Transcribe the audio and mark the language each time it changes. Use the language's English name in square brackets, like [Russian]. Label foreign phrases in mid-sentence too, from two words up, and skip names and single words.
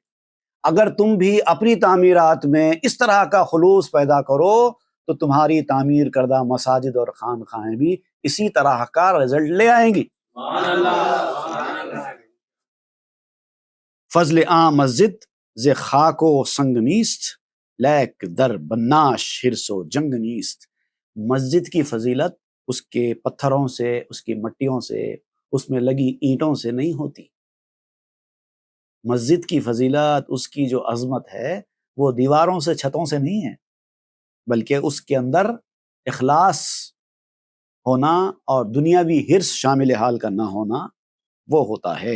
[Urdu] اگر تم بھی اپنی تعمیرات میں اس طرح کا خلوص پیدا کرو تو تمہاری تعمیر کردہ مساجد اور خانقاہیں بھی اسی طرح کا رزلٹ لے آئیں گی۔ [Persian] فضل عام مسجد ز خاک و سنگ نیست، لیک در بناش حرص و جنگ نیست۔ [Urdu] مسجد کی فضیلت اس کے پتھروں سے، اس کی مٹیوں سے، اس میں لگی اینٹوں سے نہیں ہوتی۔ مسجد کی فضیلت، اس کی جو عظمت ہے، وہ دیواروں سے، چھتوں سے نہیں ہے، بلکہ اس کے اندر اخلاص ہونا اور دنیاوی حرص شامل حال کا نہ ہونا وہ ہوتا ہے۔